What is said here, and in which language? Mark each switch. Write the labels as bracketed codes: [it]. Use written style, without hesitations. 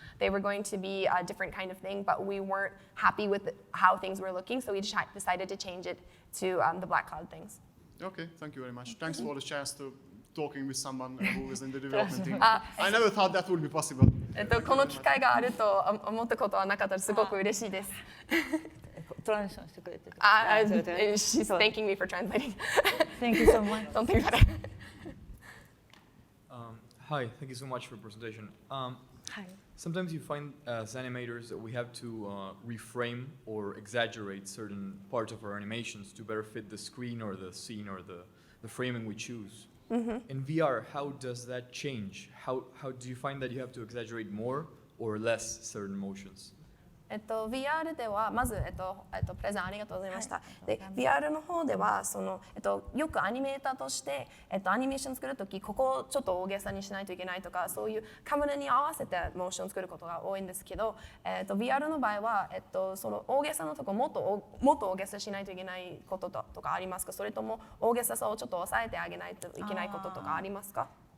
[en] They were going to be a different kind of thing, but we weren't happy with how things were looking, so we decided to change it to the black cloud things. Okay, thank you very much. Thanks for the chance to talking with someone who is in the development team. I never thought that would be possible. [ja] この機会があると思ったことはなかったらすごく嬉しいです。トランスレーションしてくれてる。 [en] She's thanking me for translating. Thank you so much. Don't think about it. Hi, thank you so much for the presentation. Sometimes you find as animators that we have to reframe or exaggerate certain parts of our animations to better fit the screen or the scene or the framing we choose. In VR, how does that change? How do you find that you have to exaggerate more or less certain motions? [ja] VR ではまず、プレゼンありがとうございました。で、VR の方ではよくアニメーターとして、アニメーション作るとき、ここをちょっと大げさにしないといけないとか、そういうカメラに合わせてモーションを作ることが多いんですけど、VR の場合は、その大げさのところもっと大げさしないといけないこととかありますか？それとも大げささをちょっと抑えてあげないといけないこととかありますか？